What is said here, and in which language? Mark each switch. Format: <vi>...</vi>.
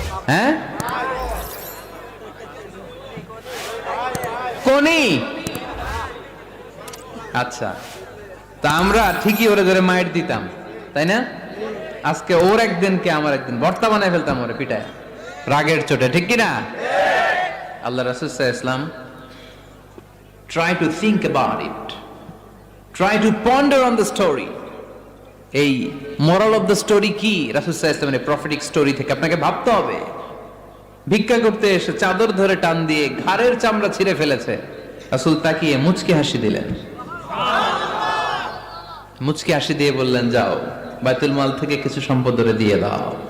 <bn>হ্যাঁ, কোনি। আচ্ছা, তা আমরা ঠিকই ওরে ধরে মাইর দিতাম, তাই না? আজকে ওর একদিনকে আমার একদিন ভর্তা বানায় ফেলতাম ওরে পিটায়, রাগের চোটে, ঠিক কিনা? আল্লাহ রাসূল সাল্লাল্লাহু আলাইহি ওয়াসাল্লাম</bn> <en>try to think about it, try to ponder on the story.</en> <bn>এই</bn> <en>moral of the story</en> <bn>কি? রাসূল সাল্লাল্লাহু আলাইহি ওয়াসাল্লামের প্রফেটিক স্টোরি থেকে আপনাকে ভাবতে হবে। ভিক্ষা করতে এসে চাদর ধরে টান দিয়ে ঘাড়ের চামড়া ছিঁড়ে ফেলেছে, রাসূল তাকিয়ে মুচকি হাসি দিলেন, মুচকি হাসি দিয়ে বললেন, যাও বাইতুল মাল থেকে কিছু সম্পদ ধরে দিয়ে দাও।</bn>